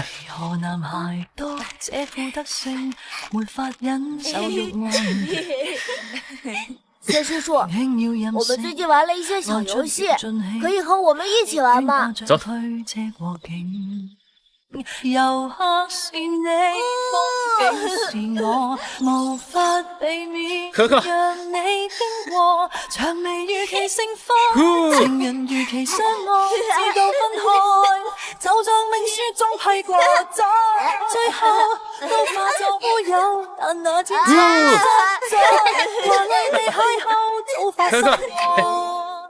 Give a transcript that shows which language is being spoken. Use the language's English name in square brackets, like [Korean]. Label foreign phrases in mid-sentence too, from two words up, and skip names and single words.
[Chinese] 何男孩多这副德性，沒法忍受欲望。谢叔叔，我们最近玩了一些小游戲，可以和我们一起玩吗？走。遊客是你，風景是我，無法避免讓你經過。薔薇如其盛花，情人如其相愛，直到分開，就像命書中批過，在最後都化作烏有，但那天真實在，華麗地邂逅早發生過。